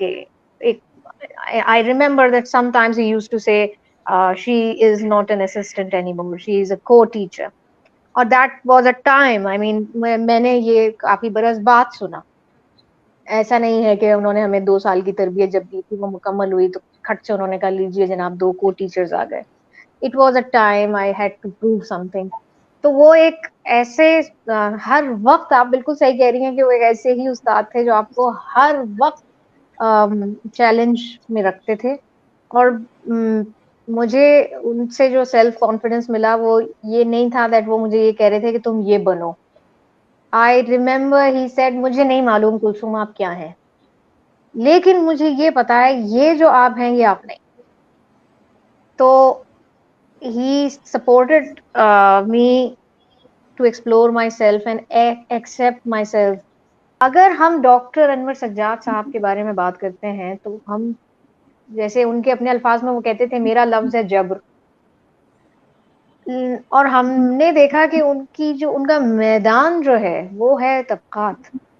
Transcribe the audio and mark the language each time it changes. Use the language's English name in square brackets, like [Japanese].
[Urdu] کہ ایک [English] I remember that sometimes he used to say she is not an assistant anymore, she is a co-teacher. [Urdu] اور [English] that was a time, I mean [Urdu] میں نے یہ کافی برس بعد سنا. ایسا نہیں ہے کہ انہوں نے ہمیں 2 سال کی تربیت جب دی تھی وہ مکمل ہوئی تو کھٹ سے انہوں نے کہا لیجیے جناب 2 کو ٹیچرز آ گئے. [English] It was a time I had to prove something. [Urdu] تو وہ ایک ایسے ہر وقت، آپ بالکل صحیح کہہ رہی ہیں کہ وہ ایک ایسے ہی استاد تھے جو آپ کو ہر وقت چیلنج میں رکھتے تھے. اور مجھے ان سے جو سیلف کانفیڈنس ملا وہ یہ نہیں تھا [English] that [Urdu] وہ مجھے یہ کہہ رہے تھے کہ تم یہ بنو. [English] I remember he said [Urdu] مجھے نہیں معلوم کلثوم آپ کیا ہیں، لیکن مجھے یہ پتا ہے یہ جو آپ ہیں یہ آپ نہیں. تو [English] he supported me to explore myself and accept myself. [Urdu] اگر ہم ڈاکٹر انور سجاد صاحب کے بارے میں بات کرتے ہیں تو ہم جیسے ان کے اپنے الفاظ میں وہ کہتے تھے میرا لفظ ہے جبر. اور ہم نے دیکھا کہ ان کا میدان جو ہے وہ ہے طبقات.